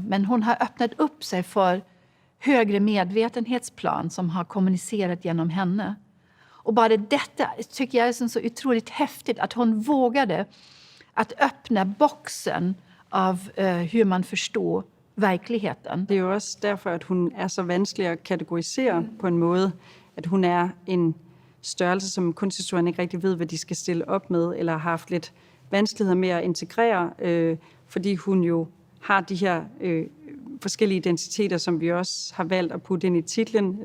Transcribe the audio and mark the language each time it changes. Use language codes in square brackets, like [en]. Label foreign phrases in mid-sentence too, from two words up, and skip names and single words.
[sv] Men hon har öppnat upp sig för högre medvetenhetsplan som har kommunicerat genom henne. Och bara detta tycker jag är så otroligt häftigt, att hon vågade att öppna boxen av hur man förstår verkligheten. [da] Det er jo også derfor, at hun er så vanskelig at kategorisere på en måde, at hun er en størrelse, som kunsthistorien ikke rigtig ved, hvad de skal stille op med, eller har haft lidt vanskeligheder med at integrere, fordi hun jo har de her forskellige identiteter, som vi også har valgt at putte ind i titlen.